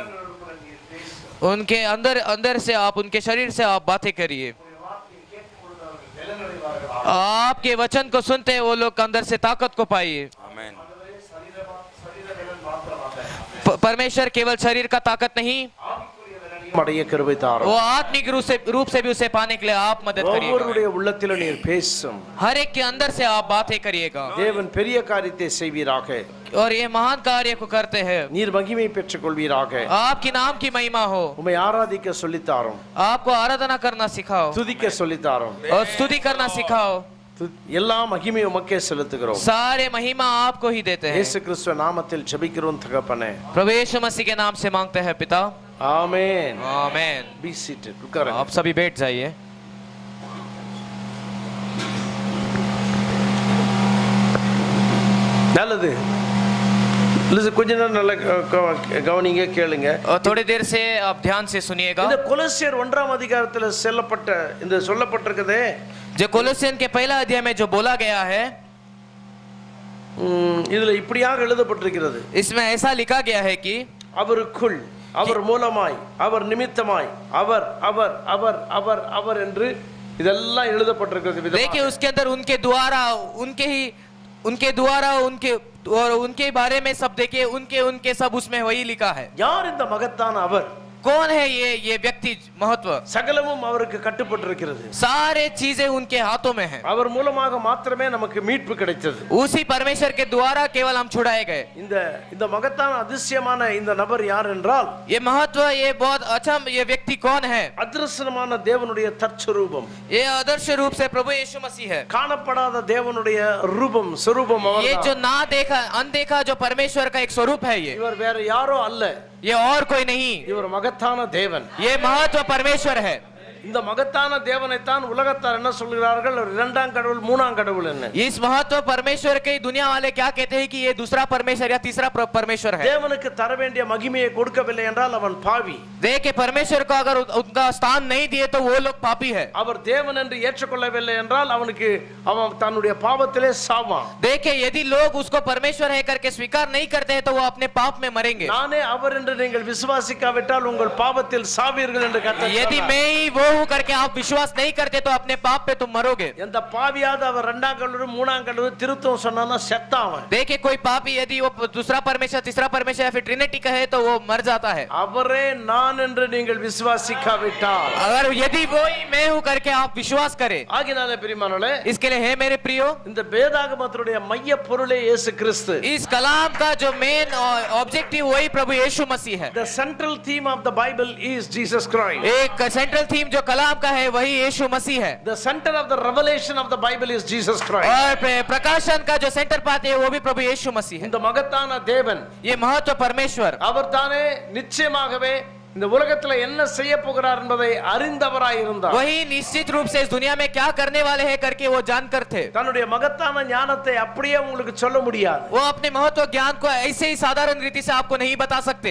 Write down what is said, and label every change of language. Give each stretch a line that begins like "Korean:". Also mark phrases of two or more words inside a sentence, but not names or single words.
Hindi: उनके अंदर से आप, उनके शरीर से आप बातें करिए। आपके वचन को सुनते वो लोग अंदर से ताकत को पाइए। आमेन। परमेश्वर केवल शरीर का ताकत नहीं,
Tamil: அடைய கிருபை தாரும்.
Hindi: वो आत्मिक रूप से भी उसे पाने के लिए आप मदद करिएगा।
Tamil: ஒவ்வொருடைய உள்ளத்திலும் நீர் பேசும்.
Hindi: हर एक के अंदर से आप बातें करिएगा।
Tamil: தேவன் பெரிய காரியத்தை செய்வீராக.
Hindi: और ये महान कार्य को करते हैं।
Tamil: நீர் மகிமை பெற்றுக் கொள்வீராக.
Hindi: आपकी नाम की महिमा हो।
Tamil: உம்மை ஆராதிக்க சொல்லித் தாரும்.
Hindi: आपको आराधना करना सिखाओ
Tamil: துதிக்க சொல்லித் தாரும்.
Hindi: और स्तुति करना सिखाओ।
Tamil: எல்லா மகிமை உமக்கே செலுத்துகிறோம்.
Hindi: सारे महिमा आपको ही देते हैं।
Tamil: இயேசு கிறிஸ்து நாமத்தில் ஜெபிக்கிறோம் தகப்பனே.
Hindi: प्रभु यीशु मसीह के नाम से मांगते हैं पिता।
Tamil: ஆமென்.
Hindi: आमेन।
English: Be seated.
Tamil: உட்காருங்க.
Hindi: आप सभी बैठ जाइए।
Tamil: நல்லது. கொஞ்ச நேரம் நல்ல கவனிங்க, கேளுங்க.
Hindi: और थोड़ी देर से आप ध्यान से सुनिएगा।
Tamil: இந்த கொலோசியர் 1ஆம் அதிகாரத்தில் சொல்லப்பட்டிருக்குதே,
Hindi: जो कोलोसियन के पहला अध्याय में जो बोला गया है,
Tamil: இதுல இப்படியாக எழுதப்பட்டிருக்கிறது.
Hindi: इसमें ऐसा लिखा गया है कि
Tamil: அவருக்குள், அவர் மூலமாய், அவர் நிமித்தமாய், அவர் அவர் அவர் அவர் அவர் என்று இதெல்லாம் எழுதப்பட்டிருக்கிறது.
Hindi: देखिए उसके अंदर उनके द्वारा, उनके बारे में सब देखिए, उनके सब उसमें वही लिखा है।
Tamil: யார் இந்த மகத்தான அவர்?
Hindi: कौन है ये व्यक्ति महत्व?
Tamil: சகலமும் அவருக்கு கட்டுப்பட்டிருக்கிறது.
Hindi: सारे चीजें उनके हाथों में है।
Tamil: அவர் மூலமாக மாத்திரமே நமக்கு மீட்பு கிடைத்தது.
Hindi: उसी परमेश्वर के द्वारा केवल हम छुड़ाए गए।
Tamil: இந்த மகத்தான அதிசயமான இந்த நபர் யார் என்றால்,
Hindi: ये महत्व, ये बहुत अच्छा, ये व्यक्ति कौन है?
Tamil: அதிர்ஷ்டமான தேவனுடைய தற்சரூபம்.
Hindi: ये आदर्श रूप से प्रभु यीशु मसीह है।
Tamil: காணப்படாத தேவனுடைய ரூபம், स्वरूपம்
Hindi: ये
Tamil: அவர்தான்.
Hindi: जो ना देखा, अनदेखा जो परमेश्वर का एक स्वरूप है,
Tamil: இவர் வேற யாரோ அல்ல,
Hindi: ये और कोई नहीं,
Tamil: இவர் மகத்தான தேவன்.
Hindi: ये महत्व परमेश्वर है।
Tamil: இந்த மகத்தான தேவனைத்தான் உலகத்தார் என்ன சொல்கிறார்கள்? இரண்டாம் கடவுள், மூணாம் கடவுள் என்ன?
Hindi: इस महत्व परमेश्वर के दुनिया वाले क्या कहते हैं कि ये दूसरा परमेश्वर या तीसरा परमेश्वर है।
Tamil: தேவனுக்கு தர வேண்டிய மகிமையை கொடுக்கவில்லை என்றால் அவன் பாவி.
Hindi: देखिए परमेश्वर को अगर उनका स्थान नहीं दिए तो वो लोग पापी है।
Tamil: அவர் தேவன் என்று ஏற்றுக்கொள்ளவில்லை என்றால் அவன் தன்னுடைய பாவத்திலே சாவான்.
Hindi: देखिए यदि लोग उसको परमेश्वर है करके स्वीकार नहीं करते हैं तो वो अपने पाप में मरेंगे।
Tamil: நானே அவர் என்று நீங்கள் விசுவாசிக்காவிட்டால் உங்கள் பாவத்தில் சாவீர்கள் என்று கர்த்தர்
Hindi: यदि
Tamil: சொன்னார்.
Hindi: मैं ही वो हूं करके आप विश्वास नहीं करते तो अपने पाप पे तुम मरोगे।
Tamil: எந்த பாவியாவது அவர் இரண்டாம் கடவுள், மூணாம் கடவுள் திருத்தம் சொன்னானா செத்தான்.
Hindi: देखिए कोई पापी यदि वो दूसरा परमेश्वर, तीसरा परमेश्वर या फिर ट्रिनिटी कहे तो वो मर जाता है।
Tamil: அவரே நான் என்று நீங்கள் விசுவாசிக்காவிட்டால்,
Hindi: अगर यदि वो ही मैं हूं करके आप विश्वास करें,
Tamil: ஆகினாலே பிரியமானவர்களே,
Hindi: इसके लिए है मेरे प्रियो,
Tamil: இந்த வேதாகமத்தினுடைய மைய பொருளே இயேசு கிறிஸ்து.
Hindi: इस कलाम का जो
English: main objective
Hindi: वही प्रभु यीशु मसीह है।
English: The central theme of the Bible is Jesus Christ.
Hindi: एक
English: central theme
Hindi: जो कलाम का है वही यीशु मसीह है।
English: The center of the revelation of the Bible is Jesus Christ.
Hindi: और प्रकाशन का जो सेंटर पाते हैं वो भी प्रभु यीशु मसीह है।
Tamil: இந்த மகத்தான தேவன்,
Hindi: ये महत्व परमेश्वर,
Tamil: அவர் தானே நிச்சயமாகவே இந்த உலகத்துல என்ன செய்ய போகிறார் என்பதை அறிந்தவராய் இருந்தார்.
Hindi: वही निश्चित रूप से इस दुनिया में क्या करने वाले हैं करके वो जानकर थे।
Tamil: தன்னுடைய மகத்தான ஞானத்தை அப்படியே உங்களுக்கு சொல்ல முடியாது.
Hindi: वो अपने महत्व ज्ञान को ऐसे ही साधारण रीति से आपको नहीं बता सकते।